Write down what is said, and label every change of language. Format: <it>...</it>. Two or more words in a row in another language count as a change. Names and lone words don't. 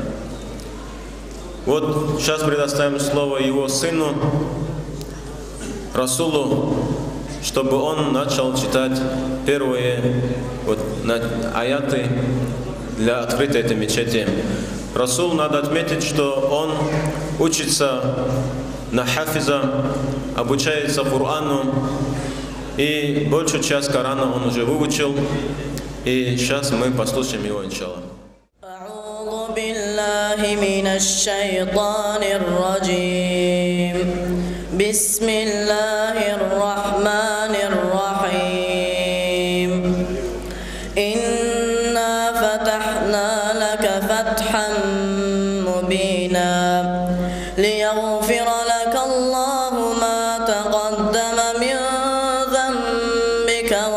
<ru>Вот сейчас предоставим слово его сыну, Расулу, чтобы он начал читать первые аяты для открытия этой мечети. Расул, надо отметить, что он учится на хафиза, обучается Корану, и большую часть Корана он уже выучил, и сейчас мы послушаем его, иншаллах.</ru> <ar>أعوذ بالله من الشيطان الرجيم بسم الله الرحمن الرحيم إنا فتحنا لك فتحا مبينا ليغفر لك الله ما تقدم من ذنبك</ar>